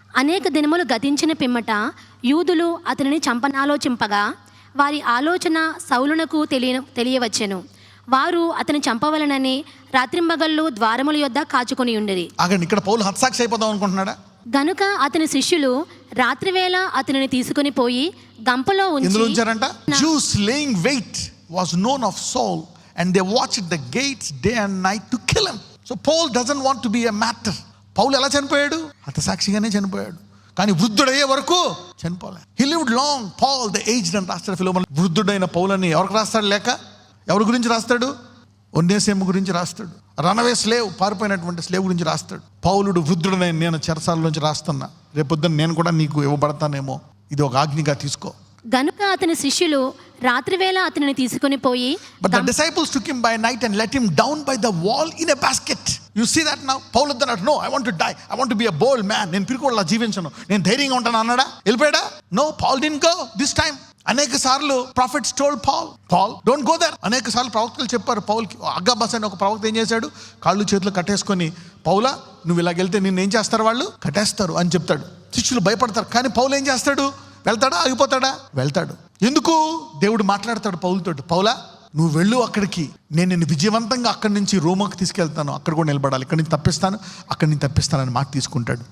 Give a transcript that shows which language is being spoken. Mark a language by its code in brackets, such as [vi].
[te] అనేక దినములు గతించిన పిమ్మట యూదులు అతనిని చంపనాలోచింపగా వారి ఆలోచన సౌలునకు తెలియవచ్చెను. వారు అతని చంపవలనని రాత్రింబగళ్ళు ద్వారముల యొద్ద కాచుకొని ఉండిరి. ఇక్కడ పౌలు హత్సాక్షి అయిపోదాం అనుకుంటున్నాడా? గనుక అతని శిష్యులు రాత్రివేళ అతనిని తీసుకుని పోయి గంపలో ఉంచారంట. [en] Jews laying wait was known of Saul and they watched the gates day and night to kill him. So Paul doesn't want to be a martyr. [te] పౌలు ఎలా చనిపోయాడు? హతసాక్షిగానే చనిపోయాడు. కానీ వృద్ధుడయ్యే వరకు చనిపోలే. [en] He lived long. Paul the aged and [te] రాస్తాడు [en] ఫిలోమోను. [te] వృద్ధుడైన పౌలని ఎవరికి రాస్తాడు? లేక ఎవరి గురించి రాస్తాడు? ఒన్నేసేము గురించి రాస్తాడు. [en] runaway slave, [te] పారిపోయినటువంటి స్లేవ్ గురించి రాస్తాడు. పౌలుడు వృద్ధుడైన నేను చెరసాలలోంచి రాస్తున్నా, రేపొద్దున నేను కూడా నీకు ఇవ్వబడతానేమో, ఇది ఒక ఆజ్ఞగా తీసుకో. గనుక అతని శిష్యులు రాత్రివేళ అతనిని తీసుకొని పోయి [en] But the disciples took him by night and let him down by the wall in a basket. You see that now? Paul said, no, I want to die. I want to be a bold man. [te] నేను పిరికోళ్ళ జీవించను, నేను ధైర్యంగా ఉంటాను అన్నాడా? వెళ్ళిపోయాడా? [en] No, Paul didn't go this time. [te] అనేక సార్లు [en] prophets told Paul, don't go there. [te] అనేక సార్లు ప్రవక్తలు చెప్పారు పౌల్కి. అగ్గాబాస్ అని ఒక ప్రవక్త ఏం చేశాడు? కాళ్ళు చేతులు కట్టేసుకొని, పౌలా నువ్వు ఇలాగెళ్తే నిన్ను ఏం చేస్తారు? వాళ్ళు కట్టేస్తారు అని చెప్తాడు. శిష్యులు భయపడతారు. కానీ పౌలు ఏం చేస్తాడు? వెళ్తాడా? ఆగిపోతాడా? వెళ్తాడు. ఎందుకు? దేవుడు మాట్లాడతాడు పౌలుతోటి. పౌలా నువ్వు వెళ్ళు అక్కడికి, నేను నిన్ను విజయవంతంగా అక్కడి నుంచి రోమాకి తీసుకెళ్తాను, అక్కడ కూడా నిలబడాలి, ఇక్కడి నుంచి తప్పిస్తాను, అక్కడి నుంచి తప్పిస్తానని మాట తీసుకుంటాడు.